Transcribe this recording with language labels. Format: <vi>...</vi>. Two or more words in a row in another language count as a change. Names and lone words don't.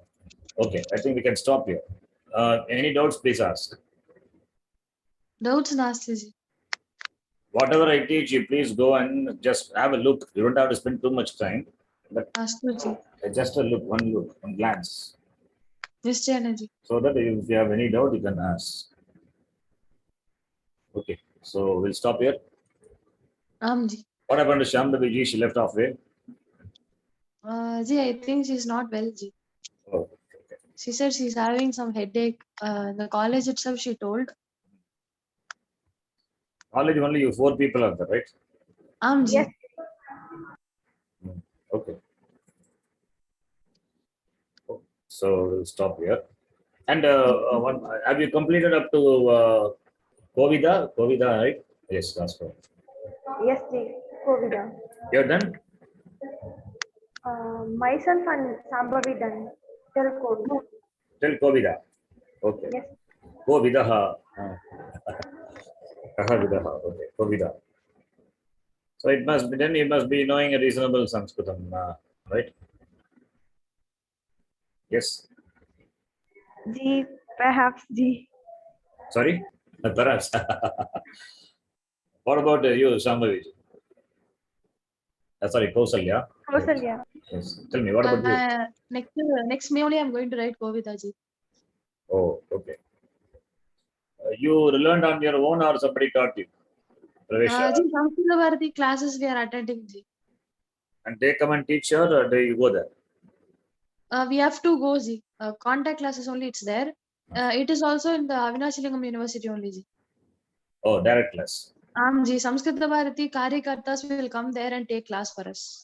<en>Okay, I think we can stop here. Any doubts, please ask.</en> <sa>Doubts nasti ji.</sa> <en>Whatever I teach you, please go and just have a look. You don't have to spend too much time, but</en> <sa>Astu ji.</sa> <en>just a look, one glance.</en> <sa>Nischayana ji.</sa> <en>So that if you have any doubt, you can ask. Okay, so we'll stop here. Ji. What happened to Shambhavi ji? She left halfway. Ji, I think she's not well, ji. Oh, okay. She said she's having some headache. The college itself, she told. College only you 4 people are there, right? Ji. Yes. Okay. So we'll stop here. And have you completed up to Kovida? Kovida, right? Yes, that's correct. Yes, ji. Kovida. You're done? Myself and Sambhavi done till Kovida. Till Kovida. Okay. Yes. Kovidaha. Vidaha. Okay. Kovida. So it must be then you must be knowing a reasonable Sanskritam, right? Yes. Ji, perhaps, ji. Sorry? Perhaps. What about you, Shambhavi? Sorry, Kausalya. Kausalya. Yes. Tell me, what about you? Next May only I'm going to write Kovida ji. Oh, okay. You learned on your own or somebody taught you? Pravesha. Ji, Samskrita Bharati classes we are attending, ji. And they come and teach you or do you go there? We have to go, ji. Contact classes only it's there. It is also in the Avinashilingam University only, ji. Oh, direct class. Ji, Samskrita Bharati Karyakartas will come there and take class for us.</en>